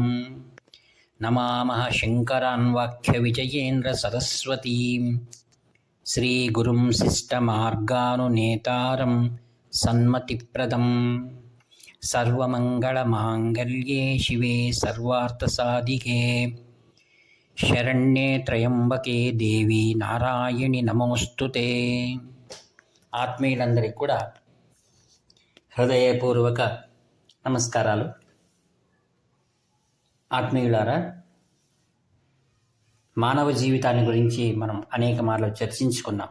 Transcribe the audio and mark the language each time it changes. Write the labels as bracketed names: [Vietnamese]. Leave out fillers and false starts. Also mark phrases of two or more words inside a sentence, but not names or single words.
[Sanskrit] नमामः शङ्करान् वाक्यविजयेन्द्रसरस्वतीं श्रीगुरुं शिष्टमार्गानुनेतारं सन्मतिप्रदं। सर्वमङ्गलमाङ्गल्ये शिवे सर्वार्थसाधिके शरण्ये त्र्यम्बके देवि नारायणि नमोस्तुते. [Telugu] ఆత్మీయులందరికీ కూడా హృదయపూర్వక నమస్కారాలు. ఆత్మీయులారా, మానవ జీవితాన్ని గురించి మనం అనేక మార్లు చర్చించుకున్నాం.